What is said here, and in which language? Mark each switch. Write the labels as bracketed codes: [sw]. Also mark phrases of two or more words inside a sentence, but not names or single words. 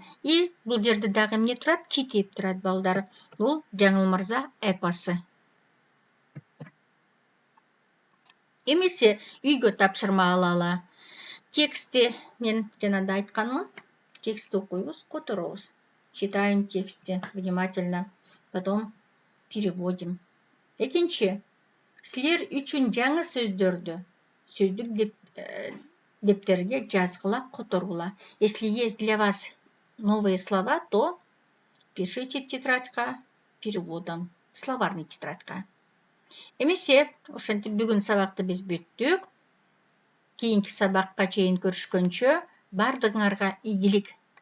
[ky] И бул жерде дагы эмне турат? Китеп турат, балдар. Бул Жаңыл Мырза эпосы. Эмесе үйгө тапшырма алалы. Тексти мен жанагы айтканмын. Текстти окуйбуз, которобуз. [ru] Читаем тексти внимательно, потом переводим. [ky] Экинчи, силер үчүн жаңы сөздөрдү сөздүк дептерге жазгыла, которгула. [ru] Если есть для вас новые слова, то пишите тетрадька переводом, словарный тетрадька. [ky] Эмесе ошентип бүгүн сабакты биз бүттүк. Кийинки сабакка чейин көрүшкөнчө бардыгыңарга ийгилик